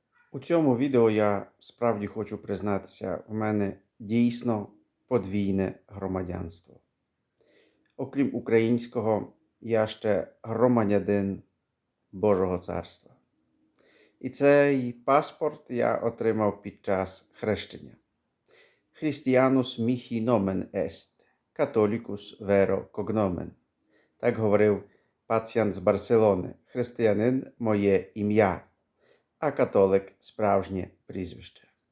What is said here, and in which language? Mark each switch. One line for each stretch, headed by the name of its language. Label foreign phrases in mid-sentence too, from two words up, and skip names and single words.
Ukrainian: У цьому відео я справді хочу признатися, в мене дійсно подвійне громадянство. Окрім українського, я ще громадянин Божого Царства. І цей паспорт я отримав під час хрещення.
Latin: Christianus mihi nomen est, Catholicus vero cognomen.
Ukrainian: Так говорив пацієнт з Барселони. Християнин – моє ім'я, а католик – справжнє прізвище.